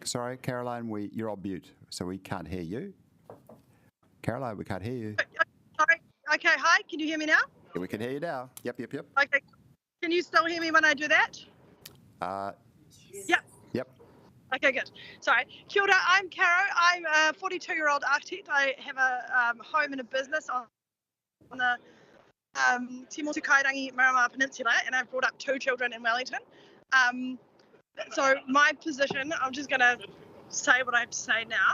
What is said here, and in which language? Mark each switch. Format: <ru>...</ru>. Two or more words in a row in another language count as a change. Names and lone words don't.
<en>Sorry, Caroline, you're on mute, so we can't hear you. Caroline, we can't hear you. Sorry. Okay, hi. Can you hear me now? Yeah, we can hear you now. Yep. Okay. Can you still hear me when I do that? Yep. Okay, good. Sorry.</en> <mi>Kia ora,</mi> <en>I'm Caro. I'm a 42-year-old architect. I have a home and a business on the Te Whiringa-ā-rangi Marama Peninsula, and I've brought up 2 children in Wellington. So my position, I'm just going to say what I have to say now.</en>